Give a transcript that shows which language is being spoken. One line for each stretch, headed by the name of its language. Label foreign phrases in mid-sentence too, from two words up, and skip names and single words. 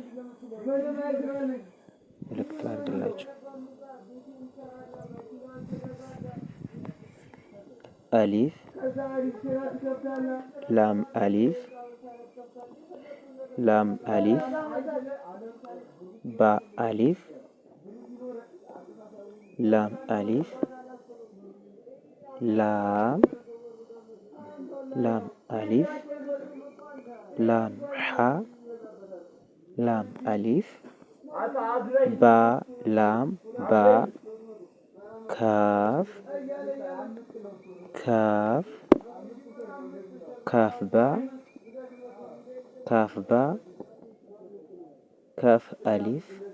Amharic: ምልክት አድርግላችሁ።
Arabic: ألف لام ألف لام ألف باء ألف لام ألف لام لام ألف لام حاء لام ألف باء لام باء كاف كاف كاف باء كاف باء كاف ألف